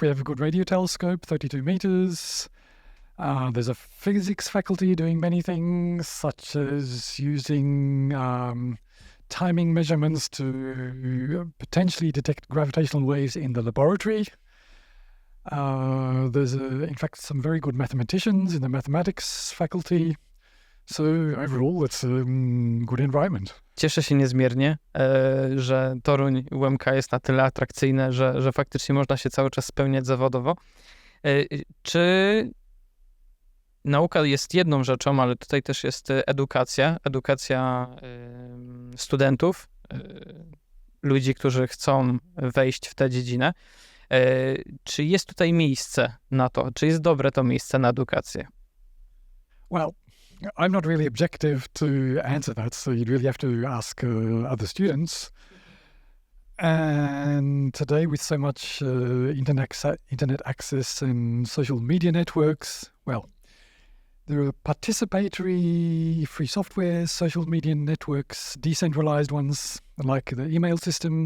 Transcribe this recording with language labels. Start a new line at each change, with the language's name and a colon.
English: We have a good radio telescope, 32 meters. There's a physics faculty doing many things, such as using timing measurements to potentially detect gravitational waves in the laboratory. There's, in fact, some very good mathematicians in the mathematics faculty. So overall, it's a good environment.
Polish: Cieszę się niezmiernie, że Toruń UMK jest na tyle atrakcyjne, że faktycznie można się cały czas spełniać zawodowo. Czy nauka jest jedną rzeczą, ale tutaj też jest edukacja studentów, ludzi, którzy chcą wejść w tę dziedzinę. Czy jest tutaj miejsce na to? Czy jest dobre to miejsce na edukację?
English: Well, I'm not really objective to answer that, so you'd really have to ask other students. And today, with so much internet access and social media networks, well, there are participatory free software, social media networks, decentralized ones, like the email system.